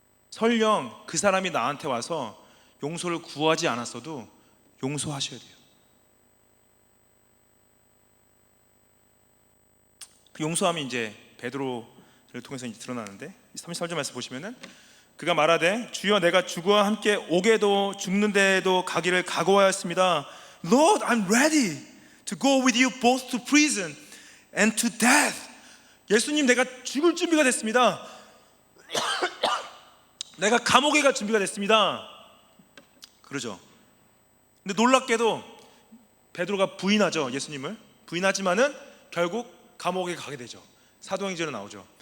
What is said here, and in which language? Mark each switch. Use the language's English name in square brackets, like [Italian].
[Korean] 설령 그 사람이 나한테 와서 용서를 구하지 않았어도 용서하셔야 돼요. 그 용서함이 이제 베드로를 통해서 이제 드러나는데, 33절 말씀 보시면은 그가 말하되 주여 내가 주와 함께 오게도 죽는데도 가기를 각오하였습니다. [English] Lord, I'm ready to go with you both to prison and to death. [Korean] 예수님, 내가 죽을 준비가 됐습니다. 내가 감옥에 갈 준비가 됐습니다. 그러죠. 근데 놀랍게도 베드로가 부인하죠. 예수님을 부인하지만은 결국 감옥에 가게 되죠. 사도행전에 나오죠.